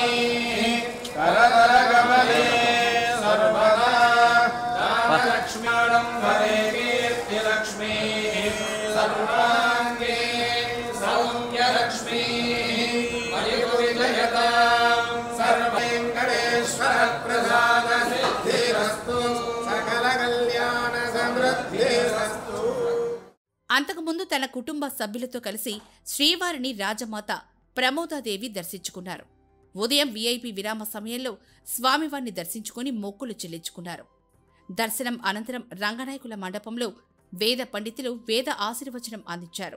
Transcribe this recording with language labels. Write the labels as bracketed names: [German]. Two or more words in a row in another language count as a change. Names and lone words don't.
[Sanskrit] करतलकमले सर्वदा दानलक्ष्म्याणं वरे कीर्तिलक्ष्मी सर्वाङ्गे सौम्यलक्ष्मी मयुविजयता सर्ववेङ्कटेश्वर प्रसाद सिद्धिरस्तु सकल कल्याण समृद्धिरस्तु. [Telugu] అంతకుముందు తన కుటుంబ సభ్యులతో కలిసి శ్రీవారిని రాజమాత ప్రమోదాదేవి దర్శించుకున్నారు. ఉదయం వీఐపీ విరామ సమయంలో స్వామివారిని దర్శించుకుని మొక్కులు చెల్లించుకున్నారు. దర్శనం అనంతరం రంగనాయకుల మండపంలో వేద పండితులు వేద ఆశీర్వచనం అందించారు.